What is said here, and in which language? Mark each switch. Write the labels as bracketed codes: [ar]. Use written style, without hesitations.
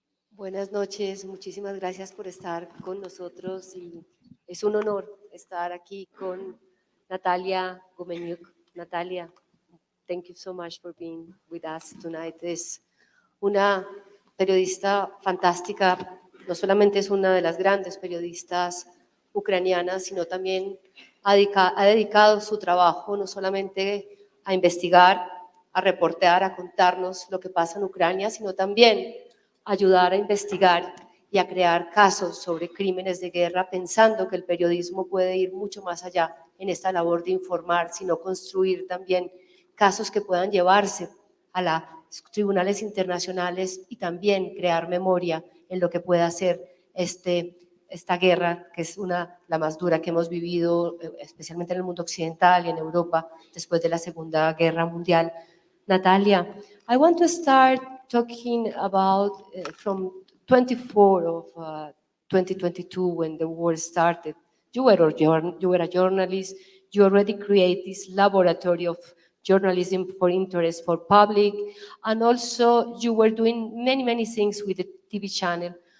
[es] Buenas noches, muchísimas gracias por estar con nosotros y es un honor estar aquí con Nataliya Gumenyuk. [en] Natalia, thank you so much for being with us tonight. [es] Es una periodista fantástica, no solamente es una de las grandes periodistas ucranianas, sino también ha dedicado su trabajo no solamente a investigar, a reportear, a contarnos lo que pasa en Ucrania, sino también ayudar a investigar y a crear casos sobre crímenes de guerra, pensando que el periodismo puede ir mucho más allá en esta labor de informar, sino construir también casos que puedan llevarse a los tribunales internacionales y también crear memoria en lo que pueda ser esta guerra, que es la más dura que hemos vivido, especialmente en el mundo occidental y en Europa, después de la Segunda Guerra Mundial. [en] Natalia, I want to start talking about from 24 of 2022 when the war started. You were a journalist. You already created this laboratory of journalism for interest for public, and also you were doing many things with the TV channel.